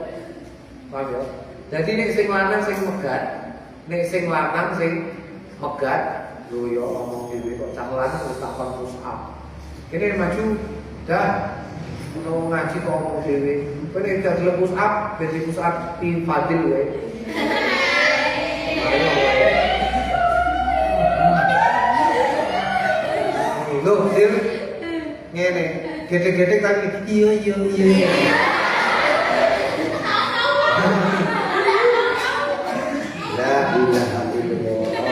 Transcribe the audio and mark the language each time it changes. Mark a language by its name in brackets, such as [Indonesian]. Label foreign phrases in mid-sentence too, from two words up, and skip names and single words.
[Javanese] Paham ya? Jadi nek sing lanang sing megat, nek sing lanang sing megat, lho ya omong dhewe kok cah lanang wis tak kon [English] push up. [Javanese] Kene maju dah ono ngaji kok omong dhewe. Kowe nek dak gelem [English] push up, [Javanese] ben [English] push up [Javanese] tim Fadil wae. Loh, Dir. Ngene, gede-gede kan iya. [Arabic] La ilaha illallah.